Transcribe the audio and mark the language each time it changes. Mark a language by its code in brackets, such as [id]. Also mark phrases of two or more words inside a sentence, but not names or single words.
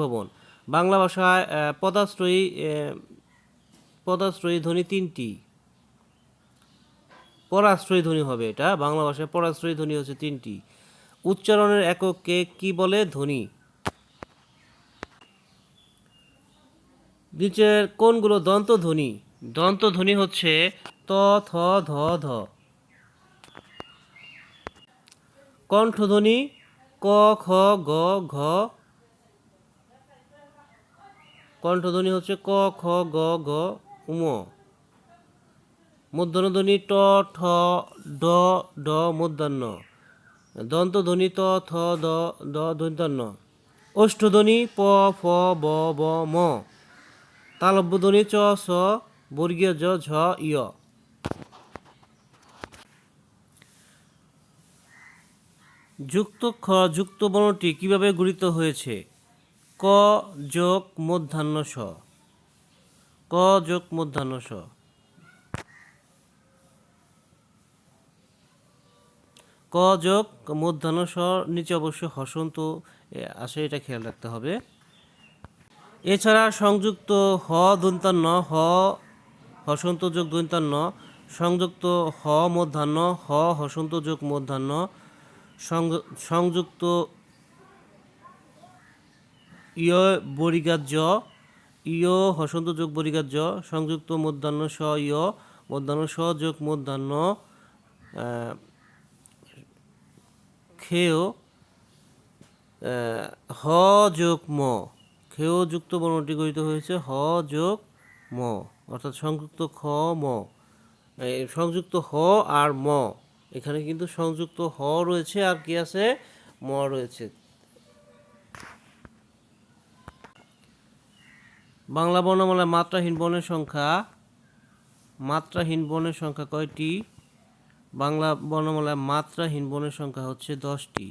[bn] বিষমীভবন। বাংলা ভাষায় পদাশ্রয়ী ধ্বনি তিনটি। পরাশ্রয়ী ধ্বনি হবে এটা, বাংলা ভাষায় পরাশ্রয়ী ধ্বনি হচ্ছে তিনটি। উচ্চারণের এককে কি বলে? ধ্বনি। নিচের কোনগুলো দন্ত ধ্বনি? দন্ত ধ্বনি হচ্ছে ত, থ, ধ, ধ। কণ্ঠধ্বনি ক, খ, গ, ঘ। কণ্ঠধ্বনি হচ্ছে ক, খ, গ, ঘ, উম। মূর্ধন্যধ্বনি ট, ঠ, ড, ঢ মূর্ধন্য। দন্তধ্বনি ত, থ, দ, দ দন্তান্ন। ওষ্ঠধ্বনি প, ফ, ব, ব, ম। তালব্যধ্বনি চ, ছ, বর্গীয় জ, ঝ, ইয়। যুক্ত খ যুক্ত বর্ণটি কিভাবে গঠিত হয়েছে? ক যোগ মূর্ধন্য ষ। ক যোগ মূর্ধন্য ষ। ক যোগ মূর্ধন্য ষ নিচে অবশ্যই হসন্ত আসে, এটা খেয়াল রাখতে হবে। এছাড়া সংযুক্ত হ দন্তান্ন, হ হসন্ত যোগ দন্তান্ন, সংযুক্ত হ মূর্ধন্য, হ হসন্ত যোগ মূর্ধন্য, সংযুক্ত ইয় বরিগাত জ, ইয় হসন্ত যোগ বরিগাত জ, সংযুক্ত মূর্ধন্য স ইয়, মূর্ধন্য স যোগ মূর্ধন্য খেয় হ যোগ ম। খেয় যুক্ত বর্ণটি গঠিত হয়েছে হ যোগ ম, অর্থাৎ সংযুক্ত খ ম, সংযুক্ত হ আর ম। এখানে কিন্তু সংযুক্ত হ রয়েছে আর কি আছে? ম রয়েছে। বাংলা বর্ণমালায় মাত্রাহীন বর্ণের সংখ্যা কয়টি? বাংলা বর্ণমালায় মাত্রাহীন বর্ণের সংখ্যা হচ্ছে 10টি।